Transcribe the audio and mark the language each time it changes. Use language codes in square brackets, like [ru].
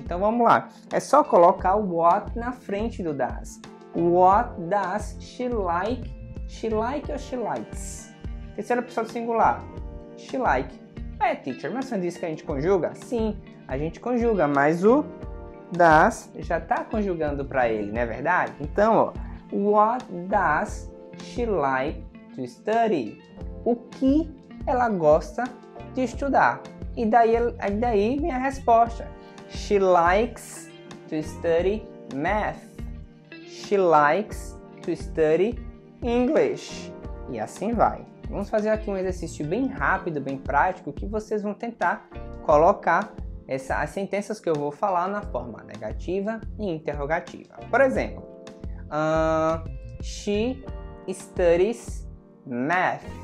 [pt] Então vamos lá, é só colocar o what na frente do das. [en] What does she like? She like ou she likes? [pt] Terceira pessoa do singular. [en] She like. [pt] Teacher, mas você disse que a gente conjuga? Sim, a gente conjuga, mas o das já está conjugando para ele, não é verdade? Então, ó, [en] what does she like to study? [pt] O que ela gosta de estudar? E daí vem a resposta. [en] She likes to study math. She likes to study English. [pt] E assim vai. Vamos fazer aqui um exercício bem rápido, bem prático, que vocês vão tentar colocar as sentenças que eu vou falar na forma negativa e interrogativa. Por exemplo, [en] she studies math.